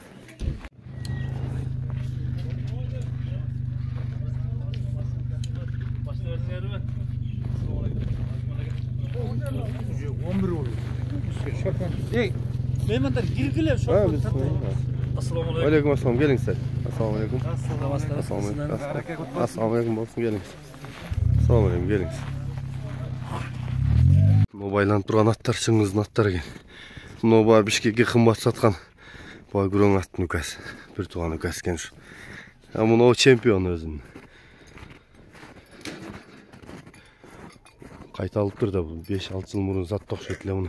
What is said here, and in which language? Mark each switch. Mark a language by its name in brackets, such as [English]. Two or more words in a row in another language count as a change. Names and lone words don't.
[Kyrgyz] Меймандар киргиле [Arabic] السلام عليكم، السلام. Келіңіздер. السلام عليكم. السلام عليكم [Kazakh] болсын, келіңіз. [Arabic] السلام عليكم, келіңіз. [Kyrgyz] Мына байланып турган аттар чыңгыздын аттары экен. Мына баа Бишкекке кымбат саткан баа күрөң аттын үкасы. Бир тууган үкасы экен ушу. Мына чемпион өзүнүн. Кайта алып тур да, бул 5-6 жыл мурун затты окшойт эле муну.